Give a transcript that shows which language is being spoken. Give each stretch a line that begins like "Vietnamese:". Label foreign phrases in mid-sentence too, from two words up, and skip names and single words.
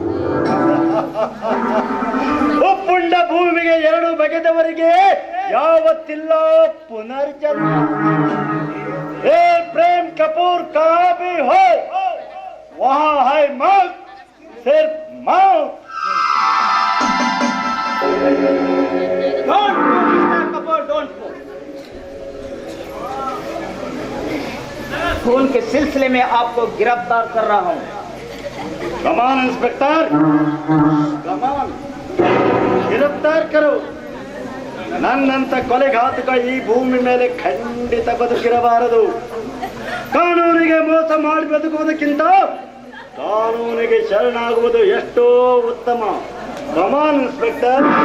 Kannada: ಉಪ್ಪುಂಡ ಭೂಮಿಗೆ ಎರಡು ಬಗೆದವರಿಗೆ ಯಾವತ್ತಿಲ್ಲ ಪುನರ್ಜನ್ಮ.
Hindi: ए प्रेम कपूर कहाँ भी हो वहाँ है मौत, सिर्फ़ मौत. खून के सिलसिले में आपको गिरफ्तार कर रहा हूं.
English: come on inspector, come on
Hindi: गिरफ़्तार करो.
Kannada: ನನ್ನಂತ ಕೊಲೆಘಾತಕ ಈ ಭೂಮಿ ಮೇಲೆ ಖಂಡಿತ ಬದುಕಿರಬಾರದು. ಕಾನೂನಿಗೆ ಮೋಸ ಮಾಡಿ ಬದುಕುವುದಕ್ಕಿಂತ ಕಾನೂನಿಗೆ ಶರಣಾಗುವುದು ಎಷ್ಟೋ ಉತ್ತಮ.
English: come on inspector.